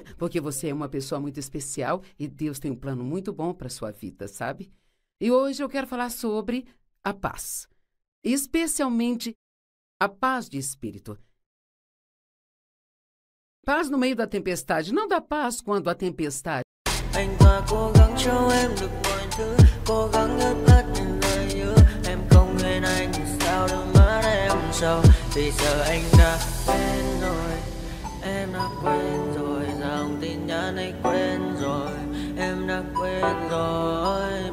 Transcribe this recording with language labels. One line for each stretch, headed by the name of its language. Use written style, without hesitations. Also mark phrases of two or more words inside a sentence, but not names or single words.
Portuguese: Porque você é uma pessoa muito especial e Deus tem um plano muito bom para a sua vida, sabe? E hoje eu quero falar sobre a paz. Especialmente a paz de espírito. Paz no meio da tempestade, não dá paz quando a tempestade.
Vietnamese: Anh ta cố gắng cho em được mọi thứ, cố gắng ướp hết những lời hứa. Em không quên anh sao đôi mắt em sầu. Vì giờ anh đã quên rồi, em đã quên rồi. Dòng tin nhắn anh quên rồi, em đã quên rồi.